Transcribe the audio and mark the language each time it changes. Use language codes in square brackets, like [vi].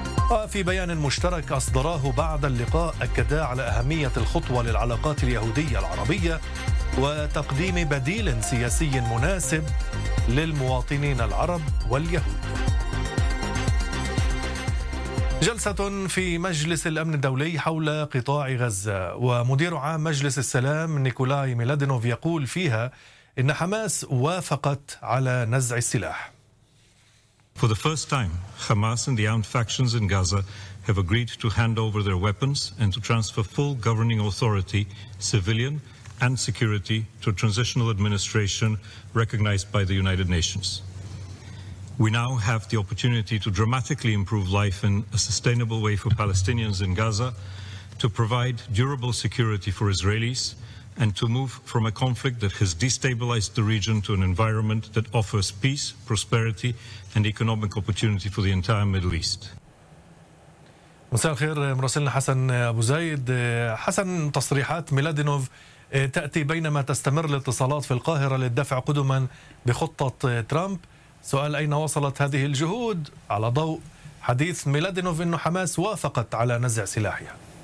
[ar] وفي بيان مشترك أصدراه بعد اللقاء أكدا على أهمية الخطوة للعلاقات اليهودية العربية وتقديم بديل سياسي مناسب للمواطنين العرب واليهود. جلسة في مجلس الأمن الدولي حول قطاع غزة، ومدير عام مجلس السلام نيكولاي ميلادينوف يقول فيها إن حماس وافقت على نزع السلاح. [en] For the first time, Hamas and the armed factions in Gaza have agreed to hand over their weapons and to transfer full governing authority, civilian and security, to a transitional administration recognized by the United Nations. We now have the opportunity to dramatically improve life in a sustainable way for Palestinians in Gaza, to provide durable security for Israelis, and to move from a conflict that has destabilized the region to an environment that offers peace, prosperity, and economic opportunity for the entire Middle East. [ar] مساء الخير مراسلنا حسن أبو زايد. حسن، تصريحات ميلادينوف تأتي بينما تستمر الاتصالات في القاهرة للدفع قدما بخطة ترامب. سؤال، أين وصلت هذه الجهود على ضوء حديث ميلادينوف إنه حماس وافقت على نزع سلاحها؟